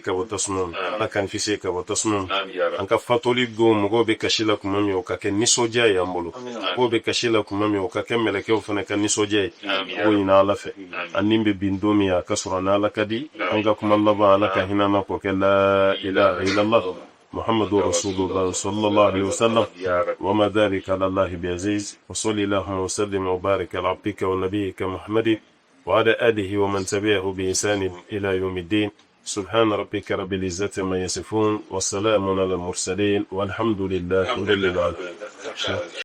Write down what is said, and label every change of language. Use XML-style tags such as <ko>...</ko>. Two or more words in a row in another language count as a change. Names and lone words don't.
<bm>ka bɔ tasuma ma ala k'an kisi ka bɔ tasuma ma an ka fatoli don mɔgɔw bɛ kasi la kuma min o ka kɛ nisɔndiya ye an bolo mɔgɔw bɛ kasi la kuma min o ka kɛ mɛlɛkɛw fana ka nisɔndiya ye o ɲini ala fɛ an ni bɛ bin don min a ka sɔrɔ n'ala ka di an ka kuma laban ala ka hinɛ na k'o kɛ</bm> <ar>لا إله إلا الله محمد رسول الله صلى الله عليه وسلم وما ذلك على الله بعزيز وصلى الله وسلم وبارك على عبدك ونبيك محمد وعلى آله ومن تبعه بإحسان إلى يوم الدين سبحان ربك رب العزة ما يصفون والسلام على المرسلين والحمد لله رب العالمين</ar>